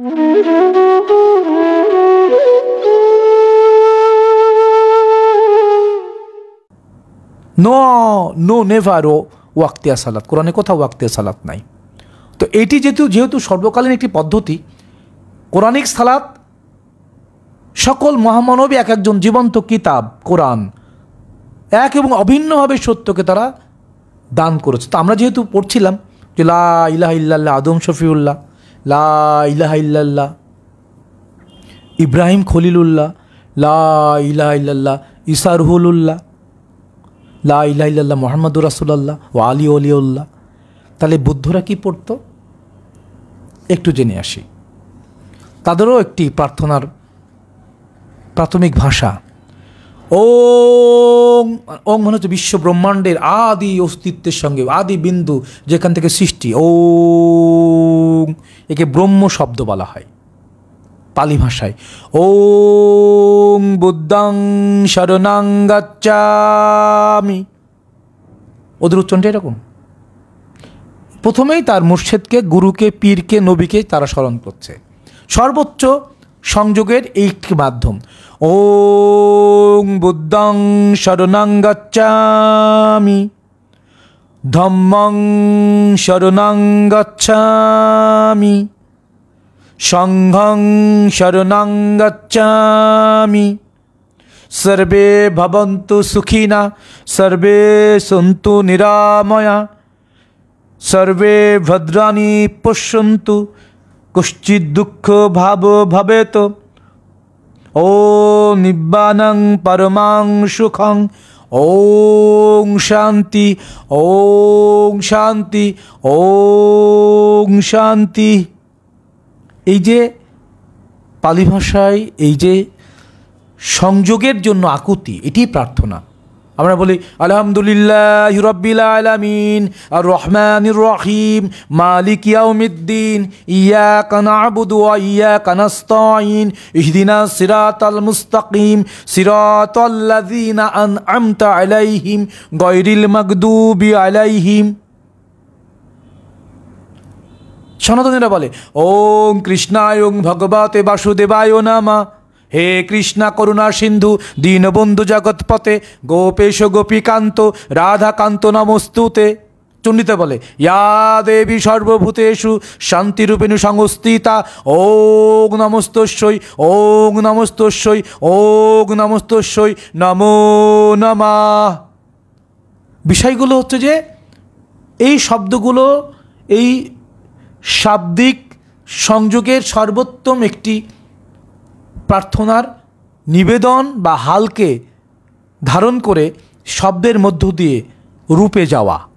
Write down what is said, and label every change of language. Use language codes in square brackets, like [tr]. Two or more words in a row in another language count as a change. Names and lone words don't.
[en] no no never [bn] ও ওয়াক্তিয়া সালাত, কোরআনে কোথাও ওয়াক্তিয়া সালাত নাই। তো এটি যেহেতু সর্বকালীন একটি পদ্ধতি, কোরআনিক সালাত সকল মহামানবী এক একজন জীবন্ত কিতাব কোরআন এক এবং অভিন্নভাবে সত্যকে তারা দান করেছে। তো আমরা যেহেতু পড়ছিলাম যে [ar] لا إله إلا الله آدم صفي الله، لا إله إلا الله إبراهيم خليل الله، لا إله إلا الله عيسى روح الله، لا إله إلا الله محمد رسول الله [bn] ও [ar] علي ولي الله. [bn] তাহলে বুদ্ধরা কি পড়তো একটু জেনে আসি। তাদেরও একটি প্রার্থনার প্রাথমিক ভাষা ওং। ওং মানে হচ্ছে বিশ্ব ব্রহ্মাণ্ডের আদি অস্তিত্বের সঙ্গে, আদি বিন্দু যেখান থেকে সৃষ্টি, ওং, একে ব্রহ্ম শব্দ বলা হয় পালি ভাষায়। [pi] ওং বুদ্ধং শরণং গচ্ছামি, [bn] ওদের উচ্চারণটা এরকম। প্রথমেই তার মুর্শিদকে, গুরুকে, পীরকে, নবীকে তারা স্মরণ করছে, সর্বোচ্চ সংযোগের এই মাধ্যম। [pi] ওং বুদ্ধং শরণং গচ্ছামি, ধম্মং শরণং গচ্ছামি, সংঘং শরণং গচ্ছামি, [sa] সর্বে ভবন্তু সুখিনা, সর্বে সন্তু নিরাময়া, সর্বে ভদ্রাণি পশ্যন্তু, কশ্চিৎ দুঃখ ভাব ভবেত, ও [pi] নিব্বানং পরমাং সুখং, [sa] ওং শান্তি, ওং শান্তি, ওং শান্তি। [bn] এই যে পালি ভাষায় এই যে সংযোগের জন্য আকুতি, এটি প্রার্থনা। আমরা বলি [ar] الحمد لله رب العالمين الرحمن الرحيم مالك يوم الدين إياك نعبد وإياك نستعين اهدنا الصراط المستقيم صراط الذين أنعمت عليهم غير المغضوب عليهم. [bn] সনাতনীরা বলে [sa] ওং কৃষ্ণায় ওং ভগবতে বাসুদেবায় নমঃ। হে কৃষ্ণা করুণা সিন্ধু দীনবন্ধু জগৎপতে গোপেশ গোপীকান্ত রাধাকান্ত নমস্তুতে। [bn] চণ্ডীতে বলে [sa] ইয়া দেবী সর্বভূতেষু শান্তিরূপিণী সংস্থিতা ওং নমস্তস্যৈ, ওং নমস্তস্যৈ, ওং নমস্তস্যৈ, নমো নমঃ। [bn] বিষয়গুলো হচ্ছে যে এই শব্দগুলো এই শাব্দিক সংযোগের সর্বোত্তম একটি প্রার্থনার নিবেদন বা হালকে ধারণ করে শব্দের মধ্য দিয়ে রূপে যাওয়া।